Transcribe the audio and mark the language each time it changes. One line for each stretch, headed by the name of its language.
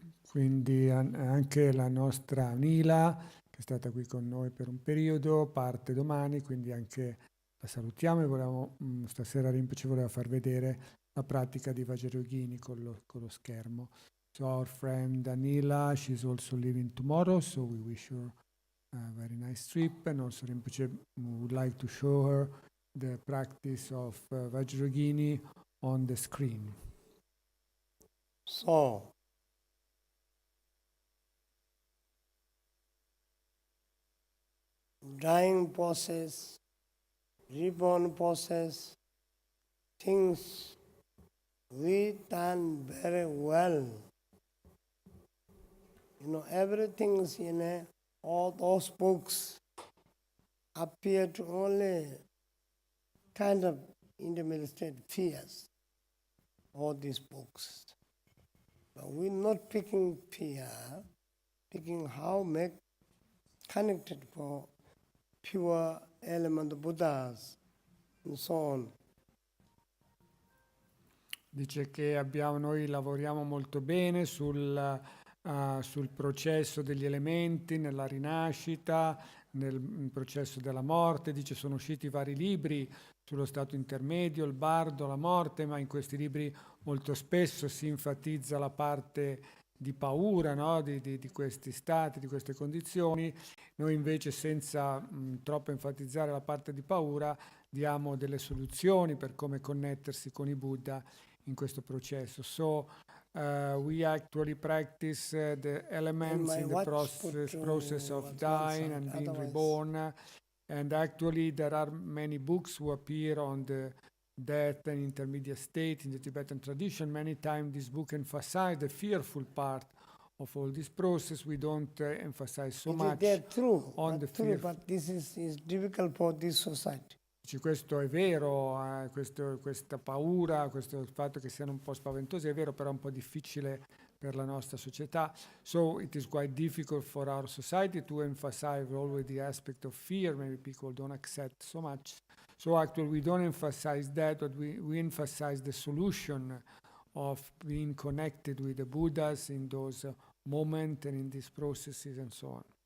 Italian: Quindi anche la nostra Nila, che è stata qui con noi per un periodo, parte domani, quindi anche la salutiamo e volevamo, stasera Rinpoche voleva far vedere la pratica di Vajrayogini con lo schermo.
English: So our friend Anila, she's also leaving tomorrow, so we wish her a very nice trip, and also Rinpoche would like to show her the practice of Vajrayogini on the screen. So, dying process, reborn process, things we done very well. You know, everything is in all those books appear to only kind of intermediate state fears, all these books. But we're not picking fear, picking how make connected for pure element Buddhas and so on.
Italian: Dice che noi lavoriamo molto bene sul processo degli elementi, nella rinascita, nel processo della morte. Dice sono usciti vari libri sullo stato intermedio, il bardo, la morte, ma in questi libri molto spesso si enfatizza la parte di paura, no? di questi stati, di queste condizioni. Noi invece, senza troppo enfatizzare la parte di paura, diamo delle soluzioni per come connettersi con i Buddha in questo processo.
English: So we actually practice the elements in the process of dying and being reborn. And actually there are many books who appear on the death and intermediate state in the Tibetan tradition. Many times this book emphasizes the fearful part of all this process. We don't emphasize so much on the fear. But this is difficult for this society.
Italian: Questo è vero, questa paura, questo fatto che siano un po' spaventosi è vero, però è un po' difficile per la nostra società.
English: So it is quite difficult for our society to emphasize always the aspect of fear. Maybe people don't accept so much. So actually we don't emphasize that, but we emphasize the solution of being connected with the Buddhas in those moments and in these processes and so on.